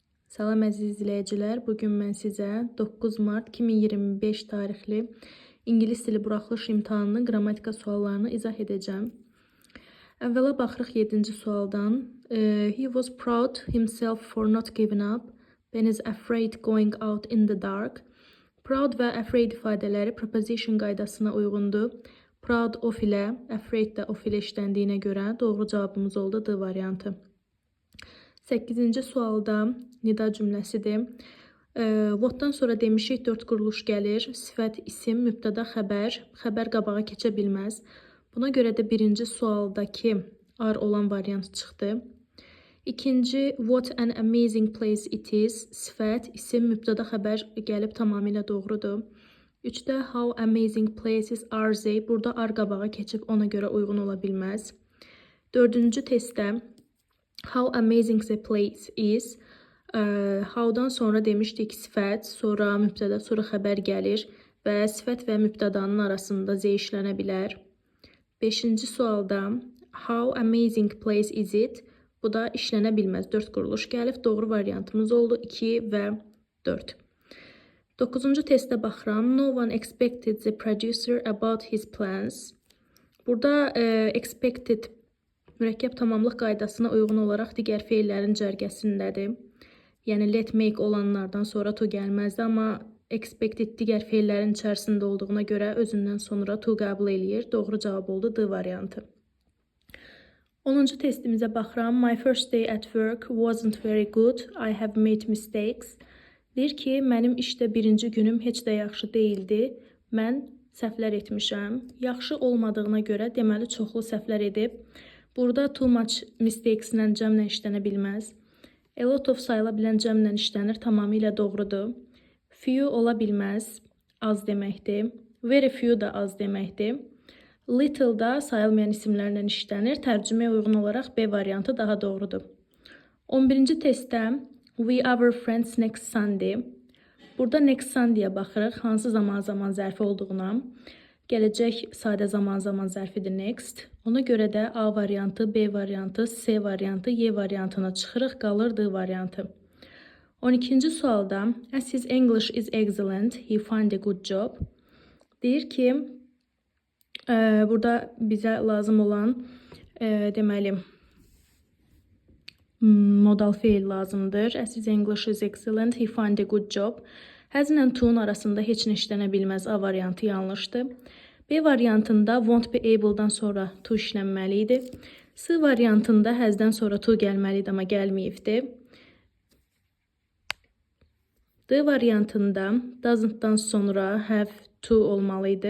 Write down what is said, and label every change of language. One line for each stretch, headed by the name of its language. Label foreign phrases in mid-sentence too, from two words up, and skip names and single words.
Azerbaijani: Salam əziz izləyicilər, bugün mən sizə 9 mart 2025 tarixli İngilis dili buraxılış imtahanının qrammatika suallarını izah edəcəm. Əvvəla baxırıq 7-ci sualdan.
English: He was proud himself for not giving up and is afraid going out in the dark.
Azerbaijani: Proud və afraid ifadələri preposition qaydasına uyğundur.
English: Proud of
Azerbaijani: ilə, afraid də of ilə işləndiyinə görə doğru cavabımız oldu D variantı. 8-ci sualda nida cümləsidir. Whatdan sonra demişik 4 quruluş gəlir. Sifət, isim, mübtəda, xəbər. Xəbər qabağa keçə bilməz. Buna görə də birinci sualdakı ar olan variant çıxdı. İkinci,
English: what an amazing place it is.
Azerbaijani: Sifət, isim, mübtəda, xəbər gəlib tamamilə doğrudur.
English: 3-də how amazing places are they.
Azerbaijani: Burada ar qabağa keçib ona görə uyğun ola bilməz. 4-cü testdə
English: how amazing the place is.
Azerbaijani: How'dan sonra demişdik sifət, sonra mübtəda, sonra xəbər gəlir və sifət və mübtədanın arasında z işlənə bilər. 5-ci sualda
English: how amazing place is it?
Azerbaijani: Bu da işlənə bilməz. 4 quruluş gəlib. Doğru variantımız oldu 2 və 4. 9-cu testə baxıram.
English: No one expected the producer about his plans.
Azerbaijani: Burada expected mürəkkəb tamamlıq qaydasına uyğun olaraq digər feillərin cərgəsindədir. Yəni
English: let make
Azerbaijani: olanlardan sonra to gəlməzdi, amma expected digər feillərin içərisində olduğuna görə özündən sonra to qəbul eləyir. Doğru cavab oldu D variantı. 10-cu testimizə baxıram.
English: My first day at work wasn't very good. I have made mistakes.
Azerbaijani: Deyir ki, mənim işdə birinci günüm heç də yaxşı deyildi. Mən səhvlər etmişəm. Yaxşı olmadığına görə deməli çoxlu səhvlər edib. Burada
English: too much mistakes-lə
Azerbaijani: cəmlə işlənə bilməz.
English: A lot of
Azerbaijani: sayıla bilən cəmlə işlənir, tamamilə doğrudur. Few ola bilməz, az deməkdir.
English: Very few
Azerbaijani: da az deməkdir. Little da sayılmayan isimlərlə işlənir, tərcüməyə uyğun olaraq B variantı daha doğrudur. 11-ci testdə
English: we our friends next Sunday.
Azerbaijani: Burada
English: next Sunday-yə
Azerbaijani: baxırıq, hansı zaman zərfi olduğuna. Gələcək sadə zaman zərfidir next. Ona görə də A variantı, B variantı, C variantı, Y variantına çıxırıq, qalır D variantı. 12-ci sualda
English: as his English is excellent, he find a good job.
Azerbaijani: Deyir ki, burada bizə lazım olan deməli modal feil lazımdır.
English: As his English is excellent, he find a good job.
Azerbaijani: Has-lə to-nun arasında heç nə işlənə bilməz. A variantı yanlışdır. B variantında
English: won't be able-dan
Azerbaijani: sonra to işlənməli idi. C variantında has-dən sonra to gəlməli idi, amma gəlməyibdir. D variantında doesn't-dan sonra
English: have to
Azerbaijani: olmalı idi.